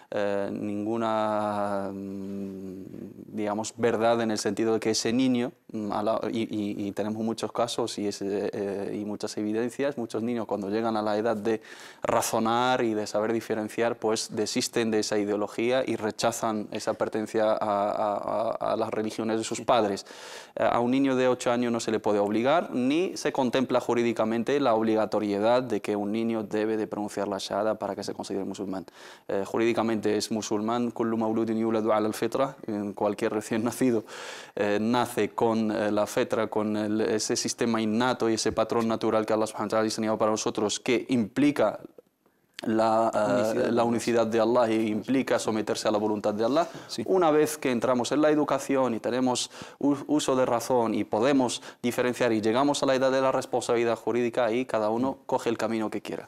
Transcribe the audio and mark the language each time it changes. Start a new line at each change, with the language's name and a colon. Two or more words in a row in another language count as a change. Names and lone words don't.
Spanish: digamos, verdad en el sentido de que ese niño, y tenemos muchos casos y muchas evidencias, muchos niños cuando llegan a la edad de razonar y de saber diferenciar, pues desisten de esa ideología y rechazan esa pertenencia a las religiones de sus padres. A un niño de 8 años no se le puede obligar, ni se contempla jurídicamente la obligatoriedad de que un niño debe de pronunciar la shahada para que se considere musulmán. Jurídicamente es musulmán,
Arabic: كل مولود يولد على الفطرة,
Spanish: cualquier recién nacido nace con la fitra, con ese sistema innato y ese patrón natural que Allah
Arabic: سبحانه وتعالى
Spanish: ha diseñado para nosotros, que implica la unicidad de Allah y implica someterse a la voluntad de Allah. Sí. Una vez que entramos en la educación y tenemos uso de razón y podemos diferenciar y llegamos a la edad de la responsabilidad jurídica, ahí cada uno coge el camino que quiera.